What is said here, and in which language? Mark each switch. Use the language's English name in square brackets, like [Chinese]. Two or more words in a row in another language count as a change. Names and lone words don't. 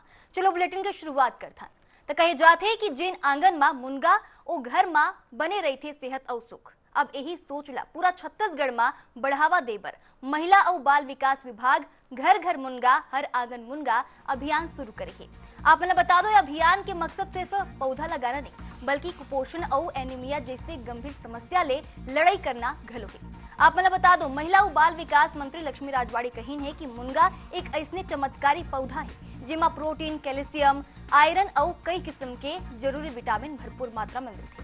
[Chhattisgarhi] चलो बुलेटिन की शुरुआत करथन। तो कहे जाथे कि जिन आंगन में मुनगा ओ घर में बने रही थे सेहत और सुख, अब यही सोचला पूरा छत्तीसगढ़ में बढ़ावा देबर महिला और बाल विकास विभाग घर घर मुनगा हर आंगन मुनगा अभियान शुरू करे। आप मन बता दो, अभियान के मकसद सिर्फ पौधा लगाना नहीं बल्कि कुपोषण और एनीमिया जैसे गंभीर समस्या ले लड़ाई करना घलो है। आप मन बता दो, महिला और बाल विकास मंत्री लक्ष्मी राजवाड़ी कहीन है कि मुनगा एक ऐसने चमत्कारी पौधा है जिमा प्रोटीन, कैल्शियम, आयरन और कई किस्म के जरूरी विटामिन भरपूर मात्रा में मिलते हैं।